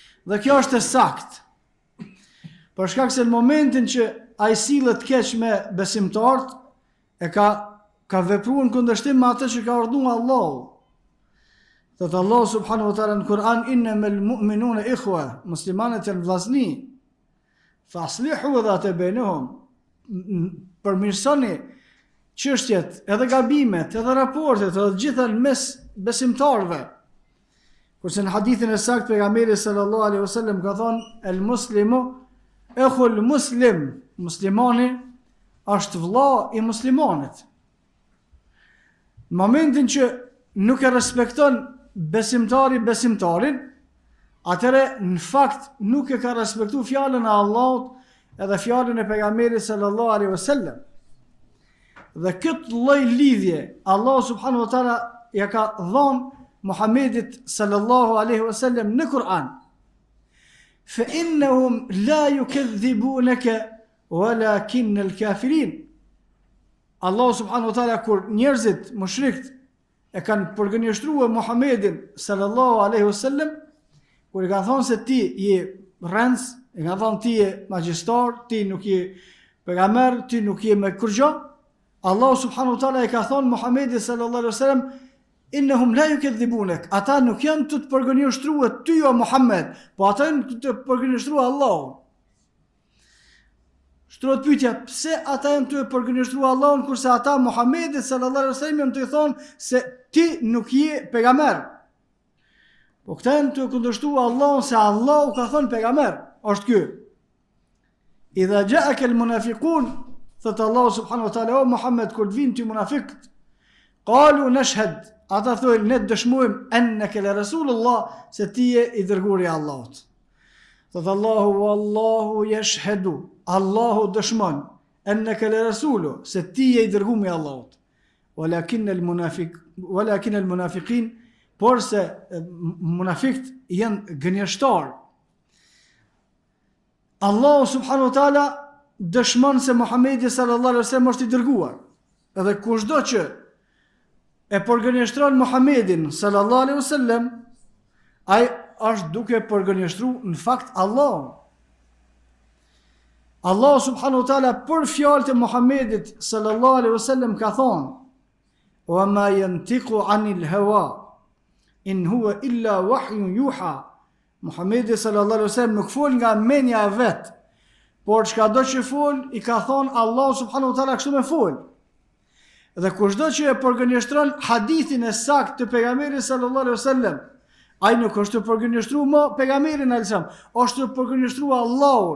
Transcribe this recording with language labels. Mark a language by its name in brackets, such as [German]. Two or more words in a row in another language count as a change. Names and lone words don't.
[Albanian] Dhe kjo është e saktë. Për shkak se në momentin që ai sillet keq me besimtarët, e ka vepruar në kundërshtim me atë që ka urdhëruar Allahu. Thot Allah [Arabic] سبحانه وتعالى [Albanian] në Kur'an, [Arabic] إنما المؤمنون إخوة, [Albanian] muslimanët janë vllazni. [Arabic] فأصلحوا ذات بينهم, [Albanian] përmirësoni çështjet, edhe gabimet, edhe raportet, edhe gjitha në mes besimtarëve. Kurse në hadithin e saktë pejgamberi [Arabic] صلى الله عليه وسلم [Albanian] ka thonë, [Arabic] المسلم أخو المسلم, [Albanian] muslimani është vëlla i muslimanit. Në momentin që nuk e respekton besimtari besimtarin, atëre në fakt nuk e ka respektu fjalën e Allahut edhe fjalën e pejgamberit [Arabic] صلى الله عليه وسلم. [Albanian] Dhe këtë lloj lidhje Allah [Arabic] سبحانه وتعالى [Albanian] ja ka dhënë Muhammedit [Arabic] صلى الله عليه وسلم [Albanian] në Kur'an. [Arabic] فإنهم لا يكذبونك ولكن الكافرين. [Albanian] Allah [Arabic] سبحانه وتعالى [Albanian] kur njerëzit mushrikët e kanë përgënjeshtruar Muhammedin [Arabic] صلى الله عليه وسلم, [Albanian] kur i kanë thonë se ti je rrens, i kanë thonë ti je magjistar, ti nuk je pejgamber, ti nuk je me kurrë, Allah [Arabic] سبحانه وتعالى [Albanian] e ka thonë Muhammedit [Arabic] صلى الله عليه وسلم, إنهم لا يكذبونك, [Albanian] ata nuk janë të përgënjeshtruar ty o Muhammed, po ata janë të përgënjeshtruar Allahun. Shtrohet pyetja, pse ata janë të përgënjeshtruar Allahun kurse ata Muhammedit [Arabic] صلى الله عليه وسلم [Albanian] janë të thonë se ti nuk je pejgamber. Po këta janë të kundërshtuar Allahun se Allahu ka thënë pejgamber. Është ky. [Arabic] إذا جاءك المنافقون, [Albanian] thot Allah [Arabic] سبحانه وتعالى, [Albanian] o Muhammed, kur të vinë ty munafiqët, [Arabic] قالوا نشهد, [Albanian] ata thonë ne dëshmojmë [Arabic] أنك لرسول الله, [Albanian] se ti je i dërguari i Allahut. Thot Allahu [Arabic] والله يشهد, [Albanian] Allahu dëshmon [Arabic] أنك لرسول, [Albanian] se ti je i dërguari i Allahut. [Arabic] ولكن المنافقين, [Albanian] por se munafiqët janë gënjeshtar. Allahu [Arabic] سبحانه وتعالى [Albanian] dëshmon se Muhamedi [Arabic] صلى الله عليه وسلم [Albanian] është i dërguar. Edhe kushdo që e përgënjeshtron Muhammedin [Arabic] صلى الله عليه وسلم, [Albanian] ai është duke përgënjeshtruar në fakt Allahun. Allah [Arabic] سبحانه وتعالى [Albanian] për fjalët e Muhammedit [Arabic] صلى الله عليه وسلم [Albanian] ka thonë: [Arabic] "وما ينطق عن الهوى إن هو إلا وحي يوحى." [Albanian] Muhammedi [Arabic] صلى الله عليه وسلم [Albanian] nuk fol nga mendja e vet, por çkado që fol i ka thonë Allah [Arabic] سبحانه وتعالى [Albanian] kështu me fol. Dhe kushdo që e përgënjeshtron hadithin e saktë të pejgamberit [Arabic] صلى الله عليه وسلم, [Albanian] ai nuk është të përgënjeshtruar më pejgamberin alajhissalam, është të përgënjeshtruar Allahun.